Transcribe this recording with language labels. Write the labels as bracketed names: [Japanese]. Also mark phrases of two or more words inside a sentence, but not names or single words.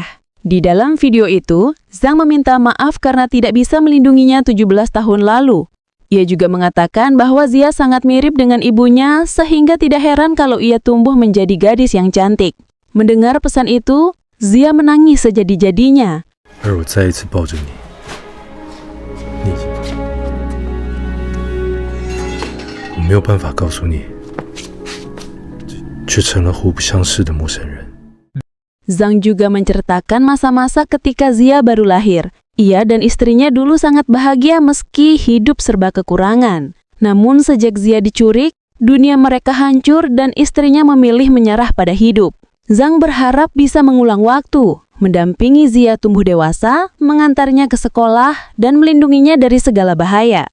[Indonesian] Di dalam video itu, Zhang meminta maaf karena tidak bisa melindunginya 17 tahun lalu. Ia juga mengatakan bahwa Zia sangat mirip dengan ibunya sehingga tidak heran kalau ia tumbuh menjadi gadis yang cantik. Mendengar pesan itu, Zia menangis sejadi-jadinya. [Chinese] 而我再一次抱着你，我没有办法告诉你，却成了互不相识的陌生人。 [Indonesian] Zhang juga menceritakan masa-masa ketika Zia baru lahir. Ia dan istrinya dulu sangat bahagia meski hidup serba kekurangan. Namun sejak Zia diculik, dunia mereka hancur dan istrinya memilih menyerah pada hidup. Zhang berharap bisa mengulang waktu, mendampingi Zia tumbuh dewasa, mengantarnya ke sekolah, dan melindunginya dari segala bahaya.